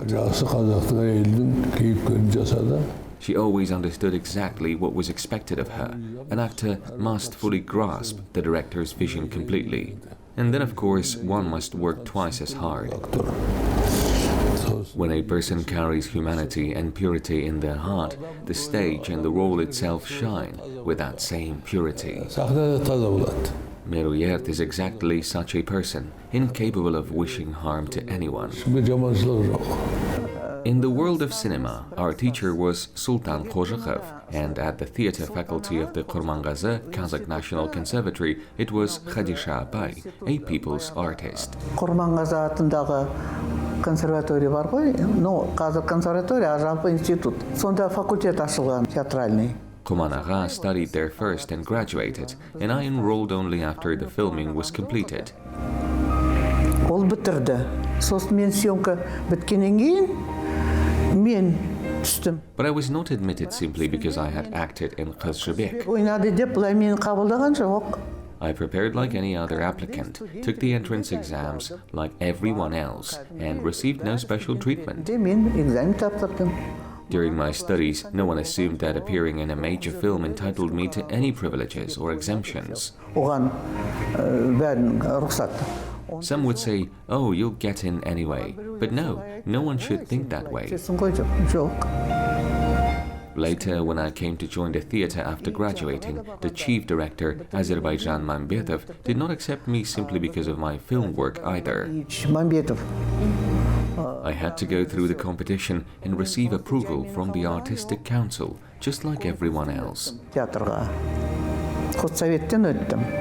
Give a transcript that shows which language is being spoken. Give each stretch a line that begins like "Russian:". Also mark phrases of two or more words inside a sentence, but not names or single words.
Kazakh: Жақсы қазақтың әйелдің кейіпкерін жасады.
English: She always understood exactly what was expected of her. An actor must fully grasp the director's vision completely. And then, of course, one must work twice as hard. When a person carries humanity and purity in their heart, the stage and the role itself shine with that same purity.
Kazakh: Сахнада таза болады.
English: Meruert is exactly such a person, incapable of wishing harm to anyone.
Kazakh: Жаманшылық жоқ.
English: In the world of cinema, our teacher was Sultan Qo'ziqov, and at the theatre faculty of the Kurmangazi Kazakh National Conservatory, it was Khadisha Apay, a people's artist.
Kazakh: Құрманғазы атындағы консерватория бар ғой, қазір консерватория, жалпы институт. Сонда факультет ашылған, театральный.
English: Kumanaga studied there first and graduated, and I enrolled only after the filming was completed.
Kazakh: Ол бітірді. Сосын мен съемка біткеннен кейін мен түстім.
English: But I was not admitted simply because I had acted in Kyz Zhibek.
Kazakh: Ойнады деп бұлай мені қабылдаған жоқ.
English: I prepared like any other applicant, took the entrance exams like everyone else, and received no special treatment.
Kazakh: Мен экзамен тапсырдым.
English: During my studies, no one assumed that appearing in a major film entitled me to any privileges or exemptions.
Kazakh: Оған бәрін рұқсат.
English: Some would say, oh, you'll get in anyway. But no one should think that way. Later, when I came to join the theatre after graduating, the chief director, Azerbaijan Mambetov, did not accept me simply because of my film work either. I had to go through the competition and receive approval from the Artistic Council, just like everyone else.
Kazakh: Театрға худсоветтен өттім.